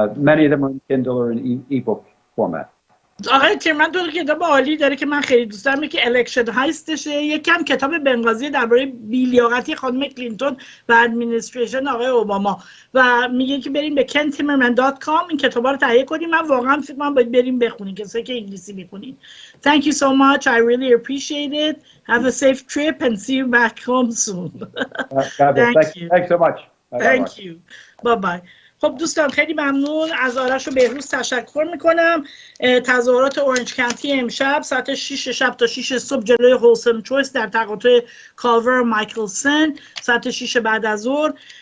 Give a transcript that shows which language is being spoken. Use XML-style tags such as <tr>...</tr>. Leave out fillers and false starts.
<en>Many of them are in Kindle or in ebook format.</en> <fa>آقای تیمرمن دو کتاب عالی داره که من خیلی دوست دارم. که الکشن هایستشه، یکم کتاب بنغازی درباره بی‌لیاقتی خانم کلینتون و ادمنستریشن آقای اوباما و میگه که بریم به kentimmerman.com این کتابا رو تهیه کنیم. من واقعا فکر کنم باید بریم بخونیم کسایی که انگلیسی میخونین.</fa> <en>Thank you so much. I really appreciate it. Have a safe trip and see you back home soon. Thank you. Thanks so much. Thank you. Bye bye.</en> <fa>خب دوستان خیلی ممنون از آرش و بهروز تشکر میکنم. تظاهرات اورنج کانتی امشب ساعت 6 شب تا 6 صبح جلوی هولسن چویس در تقاطع کالور مایکلسن ساعت 6 بعد از ظهر.</fa>